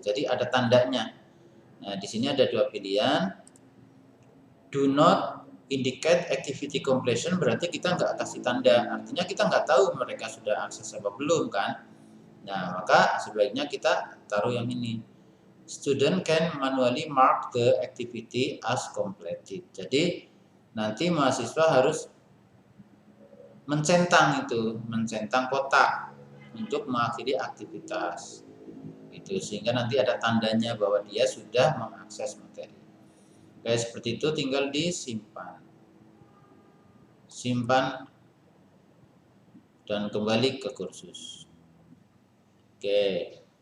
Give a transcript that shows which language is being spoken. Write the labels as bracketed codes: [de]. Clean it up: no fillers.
[id] Jadi ada tandanya. Nah, di sini ada dua pilihan. [en] Do not indicate activity completion [id] berarti kita nggak kasih tanda. Artinya kita nggak tahu mereka sudah akses apa belum kan. Nah, maka sebaiknya kita taruh yang ini. [en] Student can manually mark the activity as completed. [id] Jadi nanti mahasiswa harus mencentang kotak untuk mengakhiri aktivitas. Itu sehingga nanti ada tandanya bahwa dia sudah mengakses materi. Kayak seperti itu tinggal disimpan. Simpan dan kembali ke kursus. Oke.